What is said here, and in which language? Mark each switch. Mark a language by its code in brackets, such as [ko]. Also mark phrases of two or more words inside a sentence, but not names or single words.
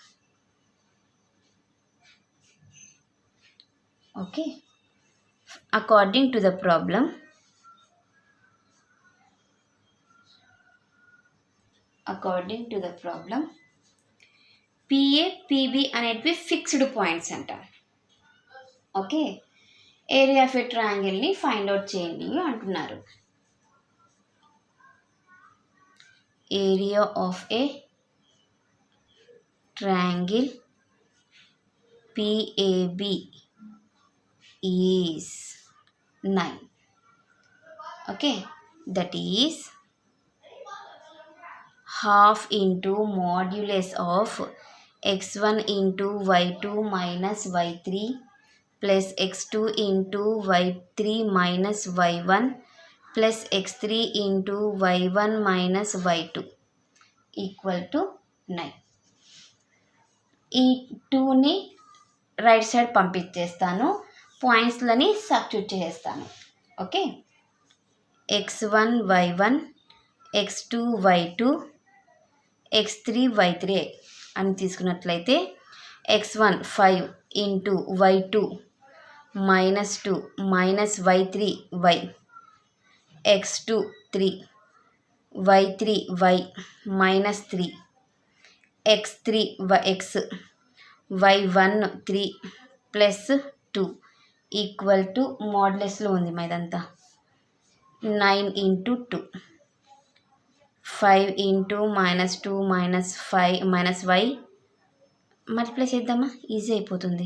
[en] Okay, according to the problem, PA PB అనేటివి fixed points అంట. Okay, area of a triangleni find out [te] చేయండి అంటున్నారు. [en] area of a triangle PAB is 9. Okay, that is half into modulus of x1 into y2 minus y3 plus x2 into y3 minus y1 plus x3 into y1 minus y2 equal to 9. [te] ఈ 2ని [en] right side [te] పంపించేస్తాను, పాయింట్స్లని సబ్స్టిట్యూట్ చేస్తాను. ఓకే, x1 y1 x2 y2 x3 y3 అని తీసుకున్నట్లయితే x1 5 ఇంటూ y2 -2 మైనస్ y3 y, x2 3 y3 y -3 x3 x y1 3 ప్లస్ 2 [en] equal to [te] మోడ్లెస్లో ఉంది మా ఇదంతా 9 ఇంటూ 2 5 ఇంటూ -2 -5 -y మల్టిప్లై చేద్దామా, ఈజీ అయిపోతుంది.